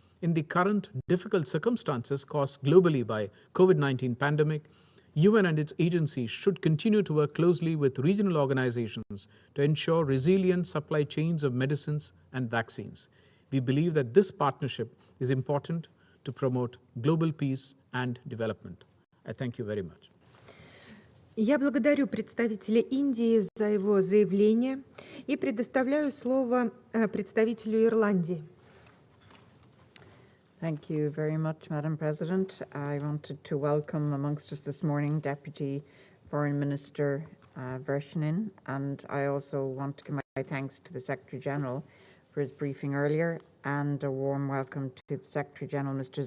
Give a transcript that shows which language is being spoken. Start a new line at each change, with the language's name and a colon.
English: in the current difficult circumstances caused globally by COVID-19 pandemic, UN and its agencies should continue to work closely with regional organizations to ensure resilient supply chains of medicines and vaccines. We believe that this partnership is important to promote global peace and development. I thank you very much.
Russian: Я благодарю представителя Индии за его заявление и предоставляю слово представителю Ирландии.
English: Thank you very much, Madam President. I wanted to welcome amongst us this morning Deputy Foreign Minister Vershinin, and I also want to give my thanks to the Secretary General for his briefing earlier, and a warm welcome to the Secretary General, Mr.